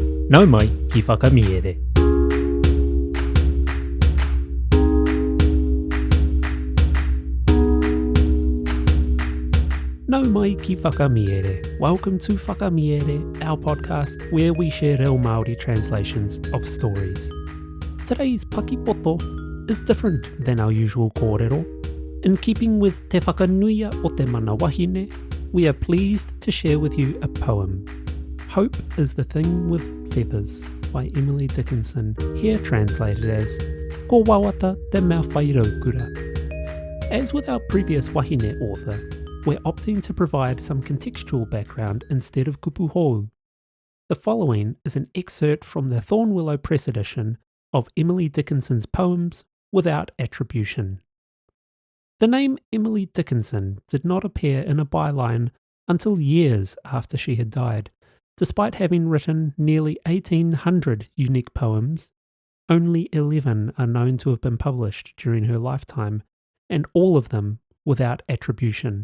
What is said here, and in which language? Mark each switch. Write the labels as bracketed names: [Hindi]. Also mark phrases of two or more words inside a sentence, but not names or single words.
[Māori] Nau mai ki whakamiere. Nau mai ki whakamiere. [English] Welcome to Whakamiere, our podcast where we share reo Māori translations of stories. Today's [Māori] Paki Poto [English] is different than our usual kōrero. In keeping with [Māori] te whakanuia o te mana wahine, [English] we are pleased to share with you a poem. Hope is the Thing with Feathers by Emily Dickinson, here translated as Ko wawata te mea whai raukura. As with our previous wahine author, we're opting to provide some contextual background instead of [Māori] kupu hou. [English] The following is an excerpt from the Thornwillow Press edition of Emily Dickinson's poems without attribution. The name Emily Dickinson did not appear in a byline until years after she had died. Despite having written nearly 1,800 unique poems, only 11 are known to have been published during her lifetime, and all of them without attribution.